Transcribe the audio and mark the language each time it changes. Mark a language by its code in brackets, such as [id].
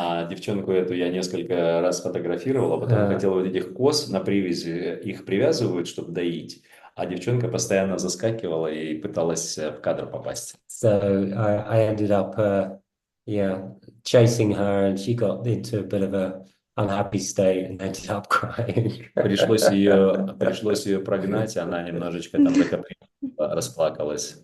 [ru] Девчонку эту я несколько раз фотографировал, а потом хотел вот этих коз на привязи, их привязывают, чтобы доить, а девчонка постоянно заскакивала и пыталась в кадр попасть. [en] So I ended up, chasing her, and she got into a bit of a unhappy state and ended up crying. [ru] Пришлось ее прогнать, она немножечко там расплакалась.